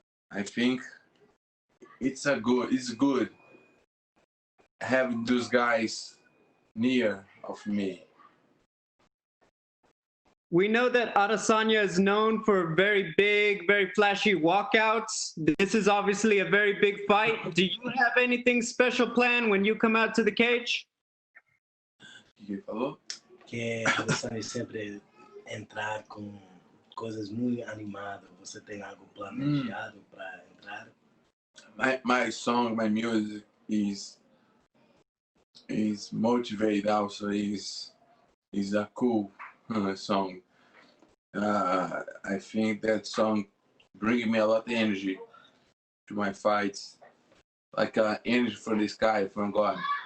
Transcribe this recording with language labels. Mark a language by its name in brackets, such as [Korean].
[English] I think it's good having those guys near of me. We know that Adesanya is known for very big, very flashy walkouts. This is obviously a very big fight. Do you have anything special planned when you come out to the cage? [Portuguese] Que falou? Que a Adesanya sempre entrar com coisas muito animadas. Você tem algo planejado para entrar? [English] My song, my music is motivated. Also, is a cool song. I think that song brings me a lot of energy to my fights, like energy from the sky, from God.